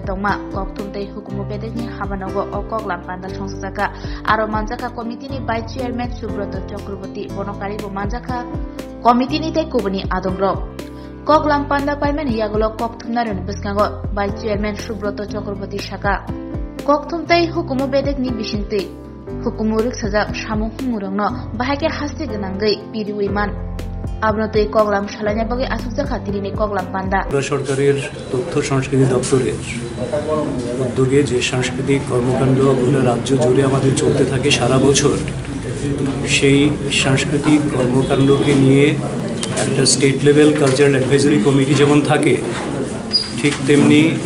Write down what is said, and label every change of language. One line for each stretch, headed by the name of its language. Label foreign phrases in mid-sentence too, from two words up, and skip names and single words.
Kok Borok: tongma kokthumtei hukumu bedekni habanogo o koklam panda songsjaka aro manjaka committee ni
English: Vice Chairman
Kok Borok: Subroto Chakraborty bonokari bo manjaka committee ni tei kubuni adongrok koklam panda paimen yagulo kokthumnaron biskango
English: Vice Chairman
Kok Borok: Subroto Chakraborty shaka kokthumtei hukumu bedekni bisintei hukumuruk sajak samung humurangno bahake hasti ganangai piriwiman abnotei koklam shalanya bage asukjaka tirini koklam panda
Bangla: সরকারের তথ্য সংস্কৃতি দপ্তরের উদ্যোগে যে সাংস্কৃতিক কর্মকাণ্ড গোটা রাজ্য জুড়ে আমাদের চলতে থাকে সারা বছর সেই সাংস্কৃতিক কর্মকাণ্ডকে নিয়ে একটা
English: state level cultural advisory committee
Bangla: যেমন থাকে ঠিক তেমনি